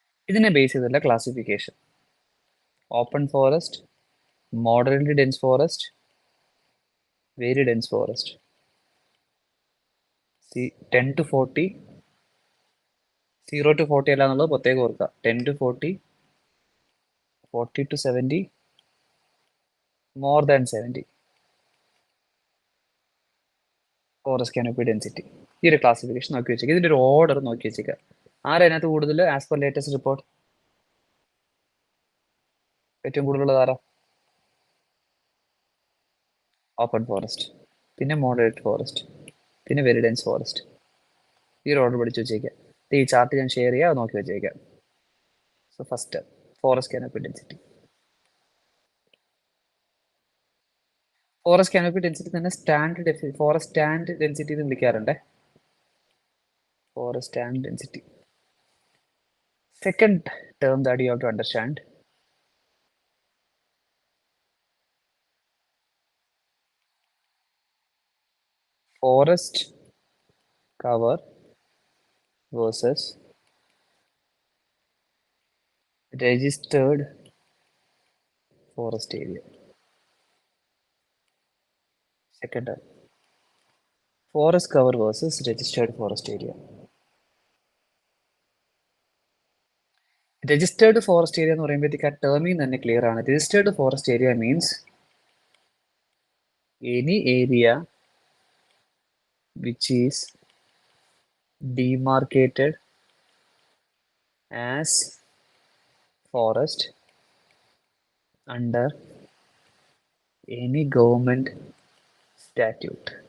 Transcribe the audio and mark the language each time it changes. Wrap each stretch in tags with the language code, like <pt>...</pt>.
<ml>ഇതിനെ ബേസ് ചെയ്തുള്ള classification: open forest, moderately dense forest, very dense forest. 10 to 40, 0 to 40 അല്ല എന്നുള്ളത് പ്രത്യേകം ഓർക്കുക.</ml> <en>10 to 40, 40 to 70, more than 70 forest canopy density.</en> <ml>ഈ ഒരു ക്ലാസിഫിക്കേഷൻ നോക്കി വെച്ചേക്കുക. ഇതിൻ്റെ ഒരു ഓർഡർ നോക്കി വെച്ചേക്കുക. ആരതിനകത്ത് കൂടുതൽ</ml> <en>as per latest report</en> <ml>ഏറ്റവും കൂടുതലുള്ളത് ആരാ? ഓപ്പൺ ഫോറസ്റ്റ്, പിന്നെ മോഡറേറ്റ് ഫോറസ്റ്റ്, പിന്നെ വെരി ഡെൻസ് ഫോറസ്റ്റ്. ഈ ഒരു ഓർഡർ പഠിച്ചു വെച്ചേക്കാം. ഈ ചാർട്ട് ഞാൻ ഷെയർ ചെയ്യാം, അത് നോക്കി വെച്ചേക്കാം.</ml> <en>So first forest canopy density.</en> <ml>Forest canopy density തന്നെ ഫോറസ്റ്റ് സ്റ്റാൻഡ് ഡെൻസിറ്റി എന്ന് വിളിക്കാറുണ്ട്.</ml> <en>Forest stand density. Second term that you have to understand, forest cover versus registered forest area. Second term. Forest cover versus registered forest area.</en> <ml>Registered forest area എന്ന് പറയുമ്പോഴത്തേക്ക് ആ ടേമിൽ തന്നെ clear ആണ്.</ml> <en>Registered forest area means any area which is demarcated as forest under any government statute.</en>